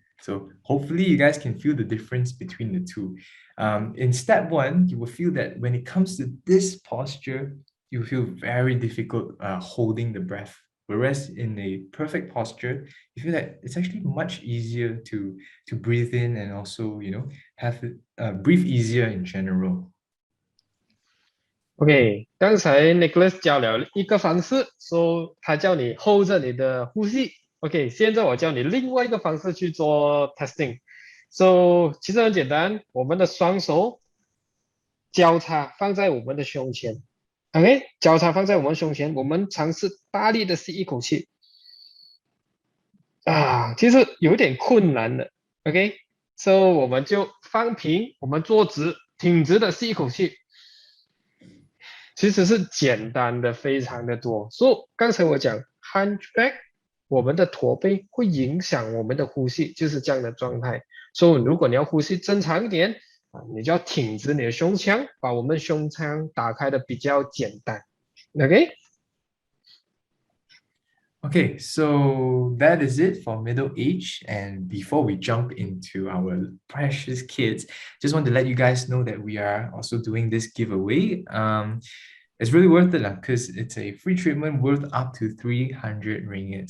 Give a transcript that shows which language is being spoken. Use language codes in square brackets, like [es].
[en] So hopefully you guys can feel the difference between the two. In step one, you will feel that when it comes to this posture, you feel very difficult holding the breath. Whereas in a perfect posture, you feel that it's actually much easier to breathe in and also, have breathe easier in general. [zh] OK，刚才 Nicholas 教了一个方式，说他叫你 hold 着你的呼吸。 OK，现在我教你另外一个方式去做 testing。 So 其实很简单，我们的双手交叉放在我们的胸前。 OK，交叉放在我们胸前，我们尝试大力的吸一口气。其实有点困难的。OK，So 我们就放平，我们坐直，挺直的吸一口气。其实是简单的非常的多，所以刚才我讲 Hunchback， 我们的驼背会影响我们的呼吸，就是这样的状态。所以如果你要呼吸正常一点你就要挺直你的胸腔，把我们胸腔打开的比较简单。 OK。 [en] Okay, so that is it for middle age. And before we jump into our precious kids, just want to let you guys know that we are also doing this giveaway. It's really worth it because it's a free treatment worth up to 300 ringgit.